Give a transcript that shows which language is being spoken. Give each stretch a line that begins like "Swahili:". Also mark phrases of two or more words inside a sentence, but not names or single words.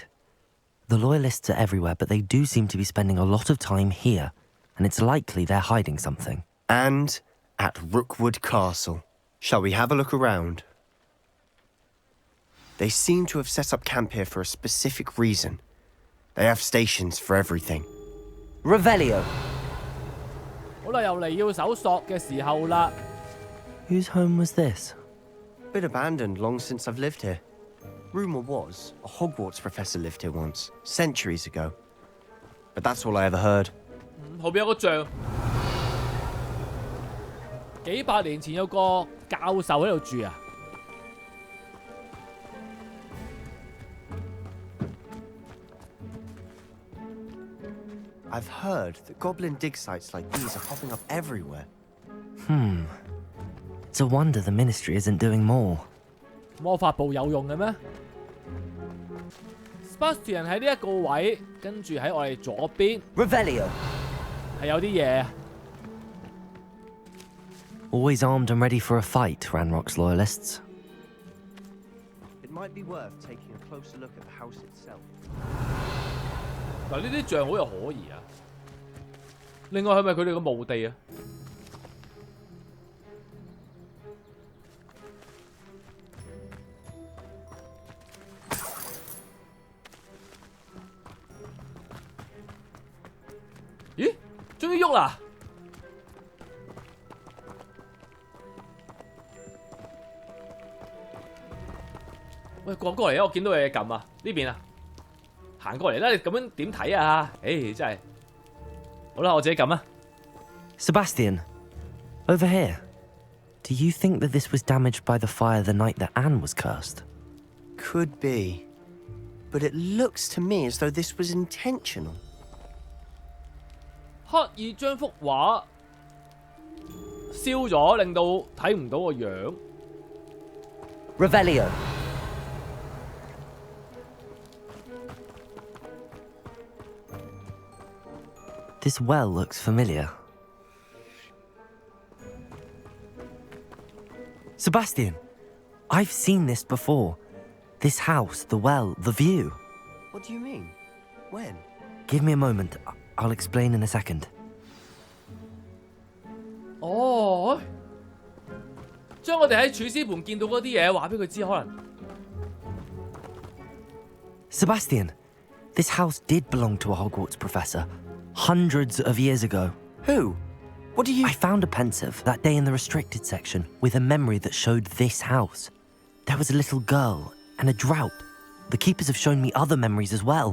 English: The Loyalists are everywhere, but they do seem to be spending a lot of time here, and it's likely they're hiding something. And at Rookwood Castle. Shall we have a look around? They seem to have set up camp here for a specific reason. They have stations for everything. Revelio.
Cantonese: 好啦，又嚟要搜索嘅時候啦。
English: Whose home was this? Bit abandoned long since I've lived here. Rumour was a Hogwarts professor lived here once, centuries ago. But that's all I ever heard.
Cantonese: 後邊有個像，幾百年前有個教授喺度住啊。
English: I've heard that goblin dig sites like these are popping up everywhere. It's a wonder the Ministry isn't doing more.
Cantonese: 魔法部有用嘅咩 ？Sebastian 喺呢一個位，跟住喺我哋左邊 Revelio. 係有啲嘢。
English: Always armed and ready for a fight, Ranrock's loyalists. It might be worth taking a closer look at the house itself.
Cantonese: 嗱，呢啲像好有可疑啊！另外係咪佢哋嘅墓地啊？咦？終於喐啦！喂，過嚟啊！我見到有嘢撳啊！呢邊啊！行過嚟啦！你咁樣點睇啊？誒，真係好啦，我自己撳啊。
English: Sebastian, over here. Do you think that this was damaged by the fire the night that Anne was cursed? Could be. But it looks to me as though this was intentional.
Cantonese: 刻意將幅畫燒咗，令到睇唔到個樣。
English: Revelio. This well looks familiar. Sebastian, I've seen this before. This house, the well, the view. What do you mean? When? Give me a moment. I'll explain in a second.
Cantonese: 哦，將我哋喺儲屍盤見到嗰啲嘢話俾佢知，可能。
English: Sebastian, This house did belong to a Hogwarts professor, hundreds of years ago. Who? What do you... I found a pensive that day in the restricted section with a memory that showed this house. There was a little girl and a drought. The keepers have shown me other memories as well.